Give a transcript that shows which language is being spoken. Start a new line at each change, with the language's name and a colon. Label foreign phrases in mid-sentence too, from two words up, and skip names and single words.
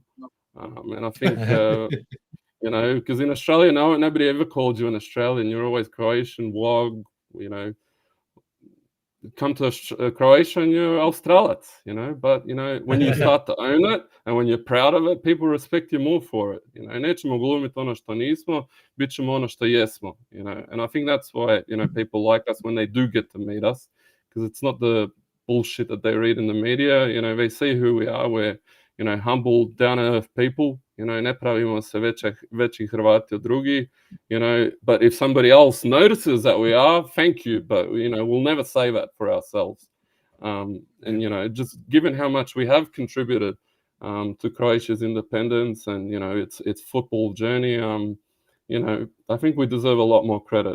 English: And I think, you know, because in Australia, nobody ever called you an Australian. You're always Croatian, Wog, you know. Come to Croatia and you're Australac, you know. But, you know, when you start to own it and when you're proud of it, people respect you more for it. You know,
Croatian: nećemo glumiti ono što nismo, bit ćemo ono što jesmo,
English: you know. And I think that's why, you know, people like us when they do get to meet us, because it's not the bullshit that they read in the media. You know, they see who we are. We're, you know, humble, down-to-earth people. You know,
Croatian: ne pravimo se veći Hrvati od drugi.
English: You know, but if somebody else notices that we are, thank you. But, you know, we'll never say that for ourselves. And, you know, just given how much we have contributed to Croatia's independence and, you know, its football journey, you know, I think we deserve a lot more credit.